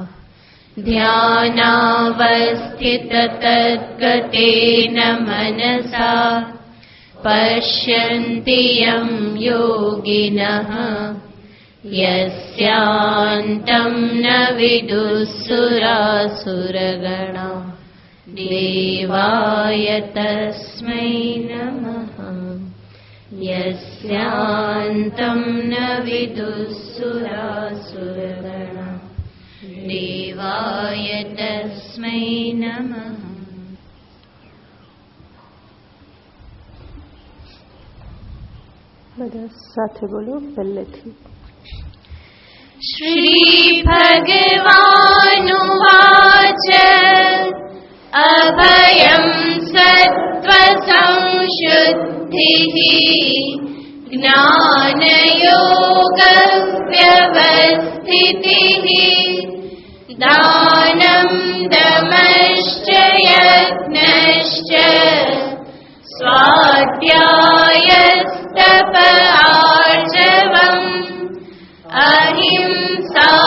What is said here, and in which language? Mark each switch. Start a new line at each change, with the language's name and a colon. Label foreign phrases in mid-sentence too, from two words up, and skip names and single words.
Sanskrit: ध्यानावस्थिततद्गतेन मनसा पश्यन्ति यं योगिनः यस्यान्तं न विदुःसुरासुरगणा देवाय तस्मै नमः। यस्यान्तं न विदुःसुरासुरगणा देवाय तस्मै नमः।
Gujarati: બધા સાથે બોલો પહેલેથી।
Sanskrit: श्री भगवानुवाच अभयं सत्त्वसंशुद्धिः ज्ञानयोगव्यवस्थितिः दानं दमश्च यज्ञश्च स्वाध्यायस्तप आर्जवम् अहिंसा